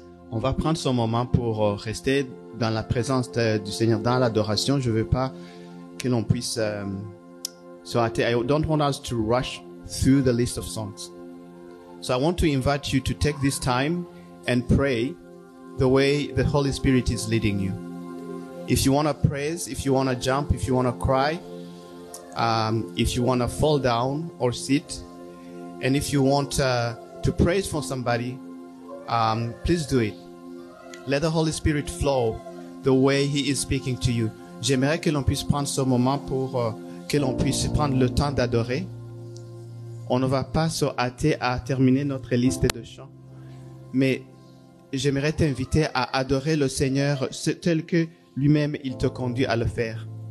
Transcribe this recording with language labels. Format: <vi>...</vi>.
<fr>On va prendre ce moment pour rester dans la présence du Seigneur, dans l'adoration. Je ne veux pas que l'on puisse se hâter.</fr> <en>I don't want us to rush through the list of songs. So I want to invite you to take this time and pray the way the Holy Spirit is leading you. If you want to praise, if you want to jump, if you want to cry, if you want to fall down or sit, and if you want to praise for somebody, please do it. Let the Holy Spirit flow the way He is speaking to you.</en> <fr>J'aimerais que l'on puisse prendre ce moment pour que l'on puisse prendre le temps d'adorer. On ne va pas se hâter à terminer notre liste de chants, mais j'aimerais t'inviter à adorer le Seigneur tel que lui-même il te conduit à le faire.</fr>